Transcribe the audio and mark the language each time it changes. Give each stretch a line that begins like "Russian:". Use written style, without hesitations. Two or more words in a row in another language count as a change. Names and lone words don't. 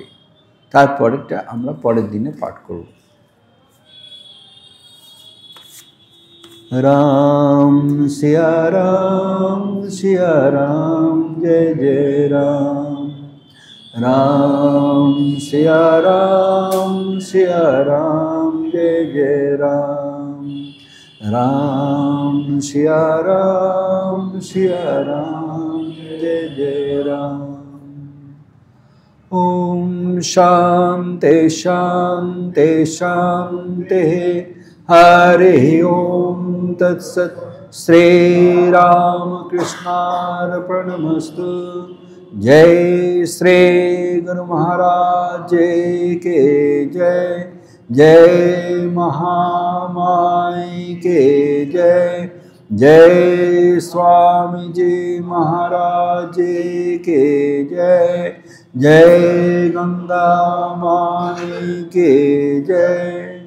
Bangla: তারপরেরটা আমরা পরের দিনে পাঠ করব।
Hindi: राम सिया राम जय जय राम। राम सिया राम जय जय राम। राम सिया राम जय जय राम।
Sanskrit: ओम शांति शांति शांति। हरि ओम तत्सत। श्री राम कृष्णार्पणमस्तु।
Hindi: जय श्री गुरु महाराज के जय। जय महामाई के जय। जय स्वामी जी महाराज के जय। जय गंगा माई के जय।